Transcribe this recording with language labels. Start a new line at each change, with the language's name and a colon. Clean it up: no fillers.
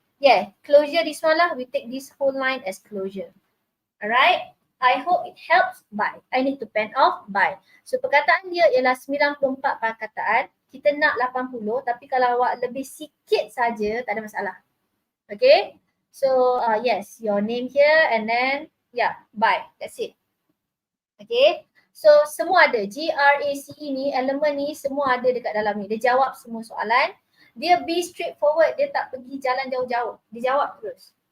English: Yeah, closure this one lah, we take this whole line as closure. Alright, I hope it helps. Bye. I need to pen off. Bye.
Malay: So, perkataan dia ialah 94 perkataan. Kita nak 80, tapi kalau awak lebih sikit saja, tak ada masalah.
English: Okay, so yes, your name here and then yeah, bye. That's it. Okay,
Malay: so semua ada. GRACE ni, elemen ni semua ada dekat dalam ni. Dia jawab semua soalan. Dia
English: be straightforward.
Malay: Dia tak pergi jalan jauh-jauh. Dia jawab terus.